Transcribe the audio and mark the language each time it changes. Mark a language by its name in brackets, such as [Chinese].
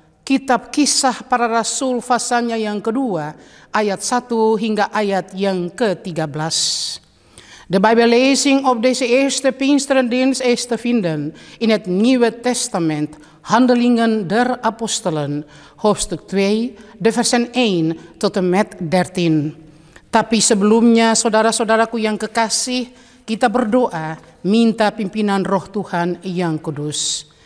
[Indonesian] Kitab Kisah Para Rasul pasalnya yang kedua, ayat 1 hingga ayat yang ke-13. [Dutch] De Bijbellezing op deze eerste Pinksterendienst is te vinden in het Nieuwe Testament, Handelingen der Apostelen, hoofdstuk 2, de versen 1 tot en met 13. [Indonesian] Tapi sebelumnya, saudara-saudaraku yang kekasih, kita berdoa, minta pimpinan Roh Tuhan yang kudus.